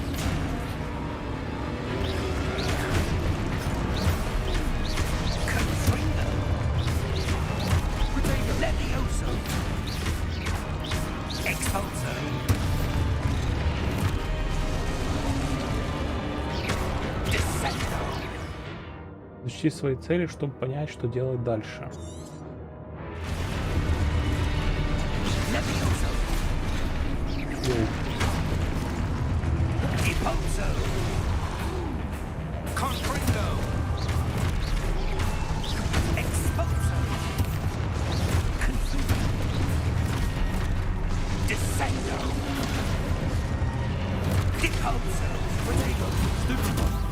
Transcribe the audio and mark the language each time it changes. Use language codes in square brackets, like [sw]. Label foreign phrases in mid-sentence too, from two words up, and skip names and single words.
[ru] Confringo! Levioso! Exposo! Dissecto! Изучи свои цели, чтобы понять, что делать дальше. Levioso! Йоу. Deposo! Confringo! Exposo! Confugo! Dissecto! Deposo! Protego! Stupido!